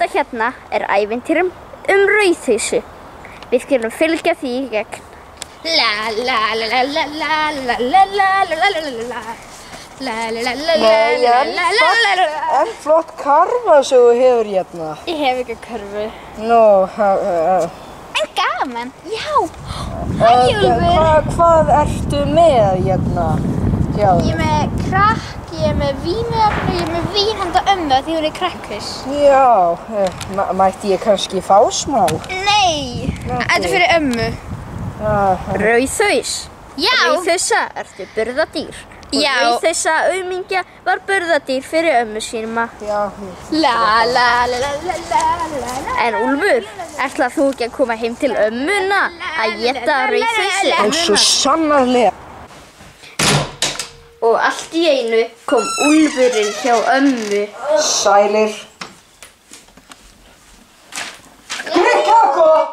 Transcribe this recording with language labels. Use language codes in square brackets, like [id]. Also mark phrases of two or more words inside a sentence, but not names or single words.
[is] hérna ævintýrum rauðhausu. Við skulum fylgja því í gegn. La la la la la la la la la la la la la. En flott karfa sem þú hefur hérna. Ég hef ekki körfu. Nú, En gaman, já. Hæ, Úlfur. Hvað ertu með hérna? Já. Ég er með krakk, ég er með vímuefni og ég er með vín handa ömmu því hún er krakkhus. Já, mætti ég kannski fá smá? Nei, þetta er fyrir ömmu. Rauðhaus. Já. Rauðhausa ertu burðardýr. Já. Rauðhausa aumingja var burðardýr fyrir ömmu sínum. Já. La la la la la la. En Úlfur, ætlar þú ekki að koma heim til ömmuna að éta rauðhausu? Og svo sannarlega. Og allt í einu kom Úlfurinn hjá ömmu. Sælir. Mikla gott!